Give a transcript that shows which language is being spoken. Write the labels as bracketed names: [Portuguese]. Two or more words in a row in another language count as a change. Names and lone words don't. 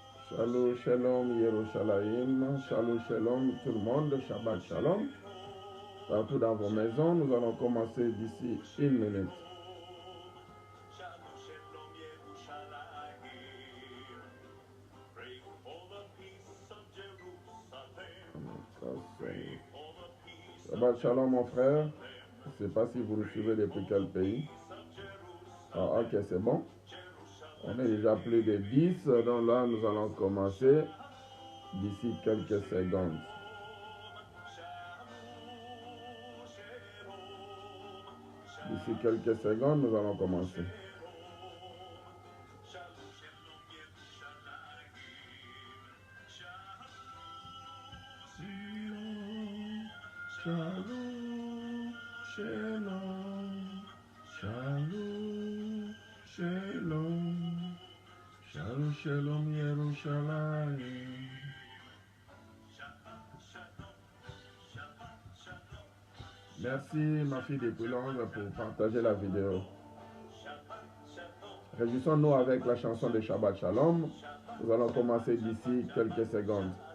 [Hebrew] שלום, שלום, ירושלים. שלום, שלום, [French] tout le monde. [Hebrew] שבת שלום. [French] Partout dans vos maisons, nous allons commencer d'ici une minute. [Hebrew] שבת שלום, [French] mon frère. Je ne sais pas si vous nous suivez depuis quel pays. Ah, ok, c'est bon. On est déjà plus de 10, donc là, nous allons commencer d'ici quelques secondes. D'ici quelques secondes, nous allons commencer. [Hebrew] שלום, שלום, שלום, שלום, שלום, שלום, ירושלים. [French] Merci ma fille depuis Londres pour partager la vidéo. Réjouissons-nous avec la chanson de Shabbat Shalom. Nous allons commencer d'ici quelques secondes.